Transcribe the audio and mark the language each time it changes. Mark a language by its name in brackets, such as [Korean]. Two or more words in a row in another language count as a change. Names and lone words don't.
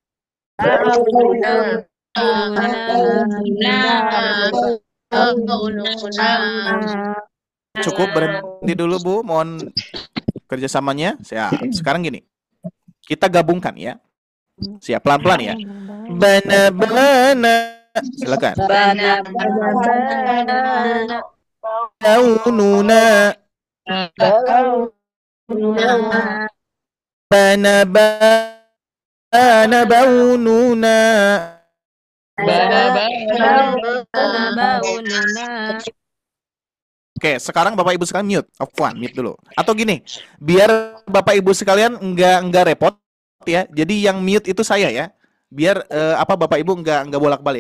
[Indonesian] Cukup, berhenti dulu Bu, mohon kerjasamanya. Siap. Sekarang gini, kita gabungkan ya. Siap, pelan-pelan ya. Bana. Silakan. Baununa. Bana baununa. Oke, sekarang Bapak Ibu sekalian mute. Mute dulu. Atau gini, biar Bapak Ibu sekalian enggak repot ya. Jadi yang mute itu saya ya. Biar Bapak Ibu enggak bolak-balik.